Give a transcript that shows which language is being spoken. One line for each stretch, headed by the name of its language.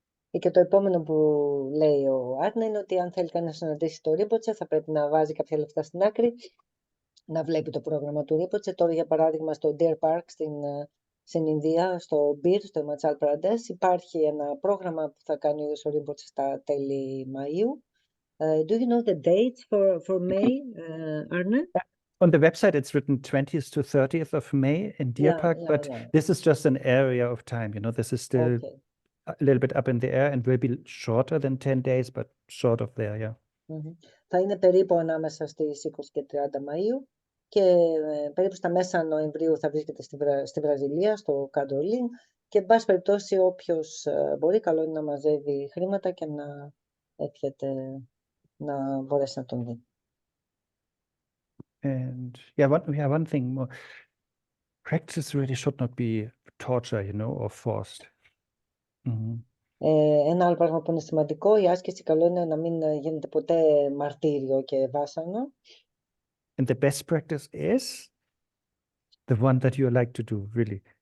Greek: Και το επόμενο που λέει ο Άρνε είναι ότι αν θέλει κανένα να συναντήσει το Ρίμποτσε, θα πρέπει να βάζει κάποια λεφτά στην άκρη, να βλέπει το πρόγραμμα του Ρίμποτσε. Τώρα, για παράδειγμα, στο Deer Park στην Ινδία, στο Μπίρ, στο Ιματσάλ Πραντές, υπάρχει ένα πρόγραμμα που θα κάνει ο Ρίμποτσε στα τέλη Μαΐου.
English: Do you know the dates for May, Arne? On the website, it's written 20th to 30th of May in Deer Park, but this is just an area of time, this is still a little bit up in the air and will be shorter than 10 days, but short of there, yeah.
Greek: Θα είναι περίπου ανάμεσα στις 20 και 30 Μαΐου και περίπου στα μέσα Νοεμβρίου θα βρίσκεται στη Βραζιλία, στο Καντολίν, και εν πάση περιπτώσει όποιος μπορεί, καλό είναι να μαζεύει χρήματα και να έρχεται να μπορέσει να τον δει.
English: And one thing more. Practice really should not be torture, or forced.
Greek: Ένα άλλο πράγμα που είναι σημαντικό, η άσκηση καλό είναι να μην γίνεται ποτέ μαρτύριο και βάσανο.
English: And the best practice is the one that you like to do, really.